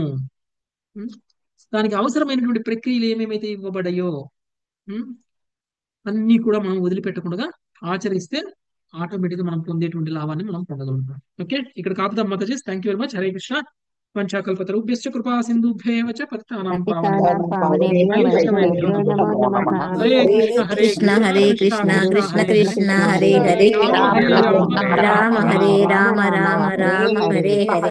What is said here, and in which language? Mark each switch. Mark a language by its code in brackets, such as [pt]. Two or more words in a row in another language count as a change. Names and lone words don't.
[te] దానికి అవసరమైనటువంటి ప్రక్రియలు ఏమేమైతే ఇవ్వబడాయో అన్ని కూడా మనం వదిలిపెట్టకుండా ఆచరిస్తే ఆటోమేటిక్గా మనం పొందేటువంటి లాభాన్ని మనం పొందగలుగుతాం. ఓకే, ఇక్కడ కాపుదాం మాతాజీ. [en] thank you very much. [sa] హరే కృష్ణ. వంచాకల్పతరుభ్యశ్చ కృపా సింధుభ్యేవ చ పతితానాం పతితానాం పావనేభ్యో పావనేభ్యో వైష్ణవేభ్యో వైష్ణవేభ్యో నమో నమో నమః. నమః. హరే కృష్ణ హరే కృష్ణ కృష్ణ కృష్ణ హరే హరే రామ హరే రామ రామ హరే రామ రామ రామ హరే హరే.